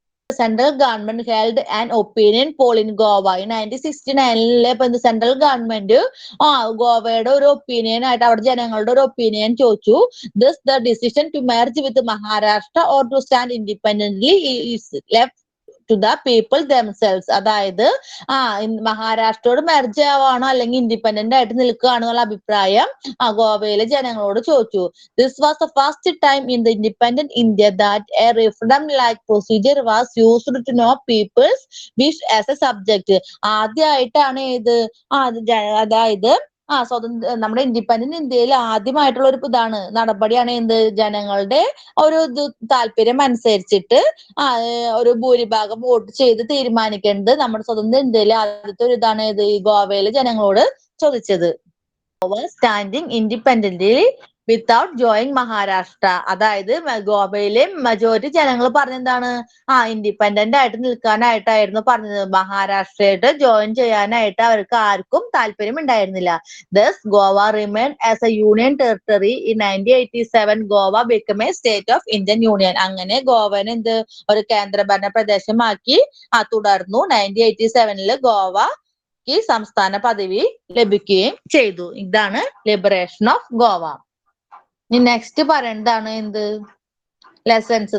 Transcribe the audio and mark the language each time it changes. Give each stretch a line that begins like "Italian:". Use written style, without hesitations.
English: Central government held an opinion poll in Goa.
Malayalam: 1969 central government ഗോവയുടെ ഒരു opinion ആയിട്ട് അവിടെ ജനങ്ങളുടെ ഒരു ഒപ്പീനിയൻ ചോദിച്ചു.
English: This the decision to merge with Maharashtra or to stand independently is left to the people themselves.
Malayalam: അതായത് മഹാരാഷ്ട്രയോട് merge ആവാണോ അല്ലെങ്കിൽ independent ആയിട്ട് നിൽക്കുകയാണോ എന്നുള്ള അഭിപ്രായം ഗോവയിലെ ജനങ്ങളോട് ചോദിച്ചു.
English: This was the first time in the independent India that a referendum like procedure was used to know people's wish as a subject.
Malayalam: ആദ്യമായിട്ടാണ് ഇത് അതായത് നമ്മുടെ ഇൻഡിപെൻഡന്റ് ഇന്ത്യയിൽ ആദ്യമായിട്ടുള്ള ഒരു ഇതാണ് നടപടിയാണ് എന്ത് ജനങ്ങളുടെ ഒരു താല്പര്യം അനുസരിച്ചിട്ട് ഒരു ഭൂരിഭാഗം വോട്ട് ചെയ്ത് തീരുമാനിക്കേണ്ടത് നമ്മുടെ സ്വതന്ത്ര ഇന്ത്യയിലെ ആദ്യത്തെ ഒരു ഇതാണ് ഇത് ഈ ഗോവയിലെ ജനങ്ങളോട് ചോദിച്ചത്.
English: Goa standing independently without joining Maharashtra.
Malayalam: അതായത് ഗോവയിലെ മെജോറിറ്റി ജനങ്ങൾ പറഞ്ഞെന്താണ് ഇൻഡിപെൻഡന്റ് ആയിട്ട് നിൽക്കാനായിട്ടായിരുന്നു പറഞ്ഞത്. മഹാരാഷ്ട്രയായിട്ട് ജോയിൻ ചെയ്യാനായിട്ട് അവർക്ക് ആർക്കും താല്പര്യം ഉണ്ടായിരുന്നില്ല.
English: Thus Goa remained as a union territory. In 1987 Goa became a state of Indian Union.
Malayalam: അങ്ങനെ ഗോവനെ ഒരു കേന്ദ്രഭരണ പ്രദേശമാക്കി തുടർന്നു. 1987 ഗോവ ഈ സംസ്ഥാന പദവി ലഭിക്കുകയും ചെയ്തു. ഇതാണ് ലിബറേഷൻ ഓഫ് ഗോവ. ഇനി നെക്സ്റ്റ് പറയുന്നതാണ് ലെസൺസ്.